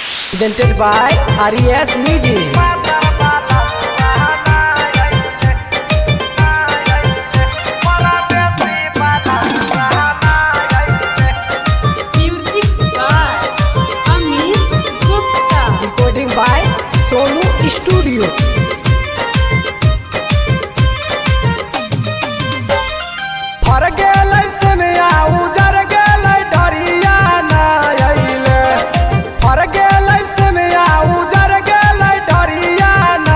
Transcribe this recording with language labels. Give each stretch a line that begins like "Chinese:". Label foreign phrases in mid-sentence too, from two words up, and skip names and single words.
English: presented by RES Music. Music by Amit Gupta. Recording by Sonu Studio.
Maithili: फर गेलै सुनिया उजर गेलै डरिया ना अइले फर गेलै सुनिया उजर गेलै डरिया ना